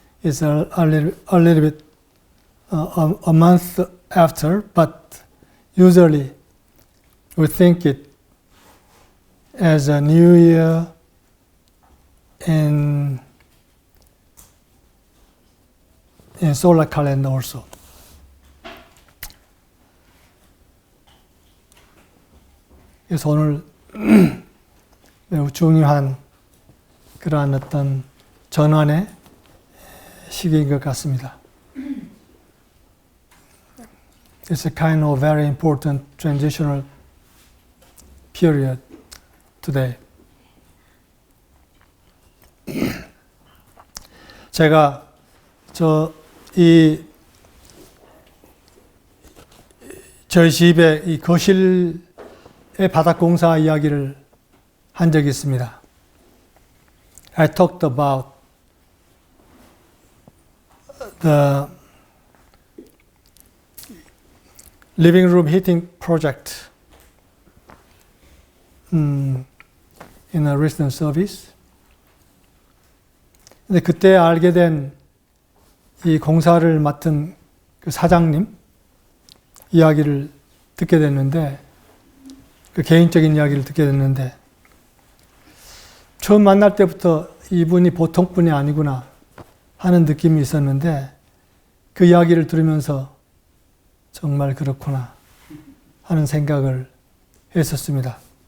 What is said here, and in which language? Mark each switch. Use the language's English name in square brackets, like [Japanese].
[English] Is a little bit a month after, but usually we think it as a new year in solar calendar also. [Korean] 그래서 오늘 매우 중요한 그러한 어떤 전환의 시기인 것 같습니다. [English] It's a kind of very important transitional period today. [Korean] 제가 저희 집에 이 거실의 바닥 공사 이야기를 한 적이 있습니다. [English] I talked about the living room heating project in a recent service. [Korean] 근데 그때 알게 된 이 공사를 맡은 그 사장님 이야기를 듣게 됐는데, 그 개인적인 이야기를 듣게 됐는데, 처음 만날 때부터 이분이 보통 분이 아니구나 하는 느낌이 있었는데, 그 이야기를 들으면서 정말 그렇구나 하는 생각을 했었습니다.